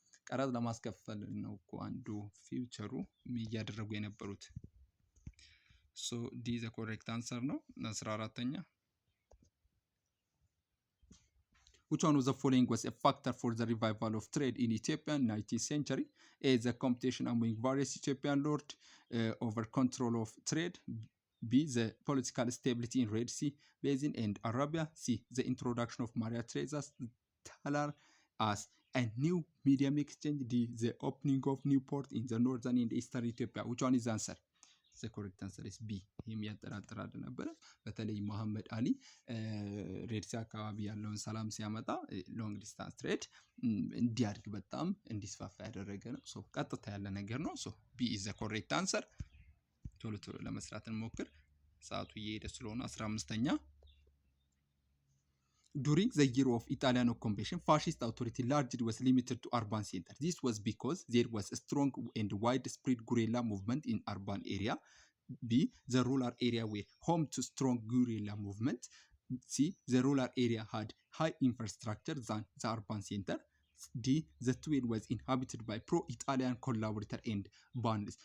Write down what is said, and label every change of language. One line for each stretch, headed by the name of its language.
Amharic: ቀረጥ ለማስከፈል ነው እኮ አንዱ ፊውቸሩ እያደረጉ የነበሩት። ሶ ዲ ዘ ኮሬክት አንሰር ነው።
English: 14ኛ which one of the following was a factor for the revival of trade in Ethiopia in 19th century? A, the competition among various Ethiopian lords over control of trade. B, the political stability in Red Sea Basin and Arabia. C, the introduction of Maria Theresa's thaler as a new medium exchange. D, the opening of new port in the northern and eastern Ethiopia. Which one is the answer? The correct answer is B.
Amharic: የሚያጠራጥራል ነበረ። በተለይ መሐመድ አሊ ሬድሲ አካባቢ ያለውን ሰላም ሲያመጣ ሎንግ ዲስታንስ ትሬድ እንዲያድግ በጣም እንዲስፋፋ ያደረገ ነው። ሶ ቀጥታ ያለ ነገር ነው። ሶ ቢ ኢዝ ዘ ኮሬክት አንሰር። ቶሎ ቶሎ ለመስራት እንሞክር፣ ሰዓቱ እየሄደ ስለሆነ። 15ኛ
English: during the year of Italian occupation, fascist authority largely was limited to urban centers. This was because there was a strong and widespread guerrilla movement in urban area. B, the rural area were home to strong guerrilla movement. C, the rural area had high infrastructure than the urban center. D, the twin was inhabited by pro-Italian collaborator and bands.